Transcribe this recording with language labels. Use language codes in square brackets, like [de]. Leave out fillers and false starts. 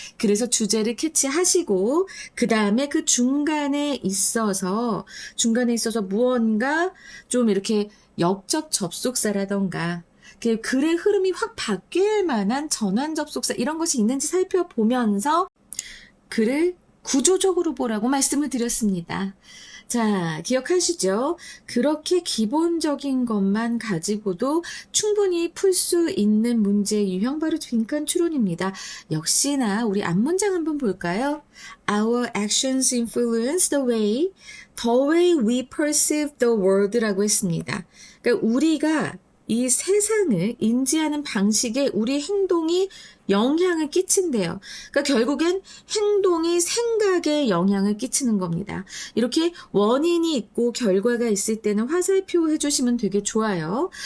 [ko] 그래서 주제를 캐치하시고, 그 다음에 그 중간에 있어서 무언가 좀 이렇게 역적 접속사라던가, 글의 흐름이 확 바뀔 만한 전환 접속사 이런 것이 있는지 살펴보면서 글을 구조적으로 보라고 말씀을 드렸습니다. 자, 기억하시죠? 그렇게 기본적인 것만 가지고도 충분히 풀 수 있는 문제 유형 바로 빈칸 추론입니다. 역시나 우리 앞문장 한번 볼까요? [en] Our actions influence the way we perceive the world [ko] 라고 했습니다. 그러니까 우리가 이 세상을 인지하는 방식에 우리 행동이 영향을 끼친대요. 그러니까 결국엔 행동이 생각에 영향을 끼치는 겁니다. 이렇게 원인이 있고 결과가 있을 때는 화살표 해주시면 되게 좋아요.